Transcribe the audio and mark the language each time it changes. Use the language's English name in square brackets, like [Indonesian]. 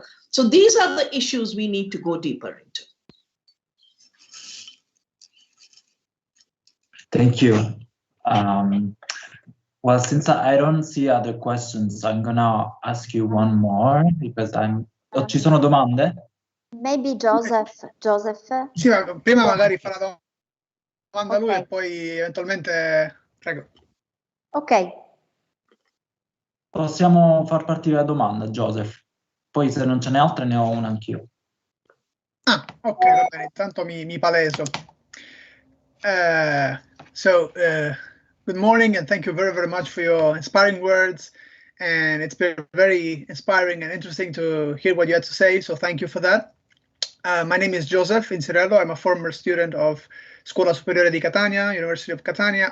[English] So these are the issues we need to go deeper into. Thank you. Well, since I don't see other questions, I'm gonna ask you one more because [Italian] ci sono domande? [English] Maybe Joseph. [Italian] Sì, prima magari fa la domanda lui Ok. e poi eventualmente... Prego. Ok. Possiamo far partire la domanda, Joseph. Poi se non ce n'è altre ne ho una anch'io. Ah, ok, va bene, intanto mi paleso. [English] Good morning and thank you very, very much for your inspiring words. And it's been very inspiring and interesting to hear what you had to say, so thank you for that. My name is Joseph Incerello. I'm a former student of Scuola Superiore di Catania, University of Catania.